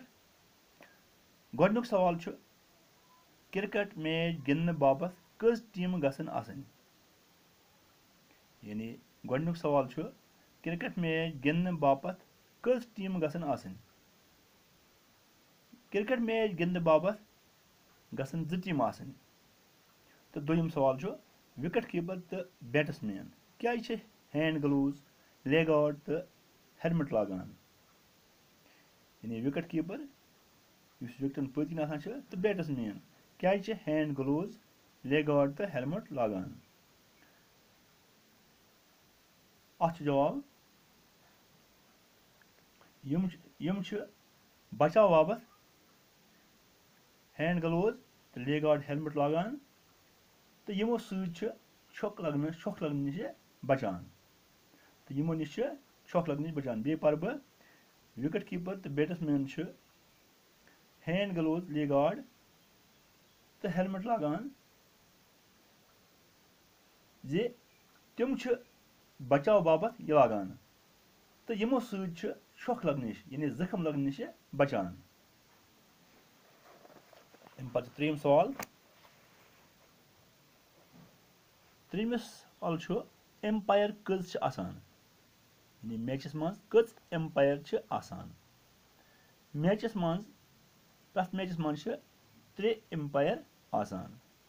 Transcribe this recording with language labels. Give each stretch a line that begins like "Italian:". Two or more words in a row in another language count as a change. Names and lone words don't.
Kashmiri: गोडनुक सवाल
English: cricket match
Kashmiri: गिंदने बाबत कस टीम गसन आसनी। यानी गोडनुक सवाल
English: cricket match
Kashmiri: गिंदने बाबत कस टीम गसन आसनी।
English: cricket match
Kashmiri: गिंदने बाबत गसन 2 टीम आसनी। तो दोयम सवाल
English: wicket keeper
Kashmiri: तो बैट्समैन क्या
English: hand gloves leg guard
Kashmiri: तो हेलमेट लागान। यानी
English: wicket keeper
Kashmiri: विकेटन पत्किन आसान तो बैट्समैन क्या
English: hand gloves leg guard
Kashmiri: तो हेलमेट लागान। अत जवाब यम बचाव बाबत
English: hand gloves
Kashmiri: तो
English: leg guard helmet
Kashmiri: लागान। तो यमो छक लगने नश बचान। तो यमो नश छक लगने बचान। बे पर बह
English: wicket keeper
Kashmiri: तो बैट्समैन
English: hand gloves leg guard
Kashmiri: तो हेलमेट लागान जे तिम बचाव बाबत यह लागान। तो यमो छक लगने यानी जख्म लगने नश बचान। अम पे त्रेयम सवाल। त्रेयमिस सवाल एम्पायर कज आसान। यानी मैचस मज कज एम्पायर आसान। मैचस मज प्रथ मैचस मज 3 एम्पायर आसान।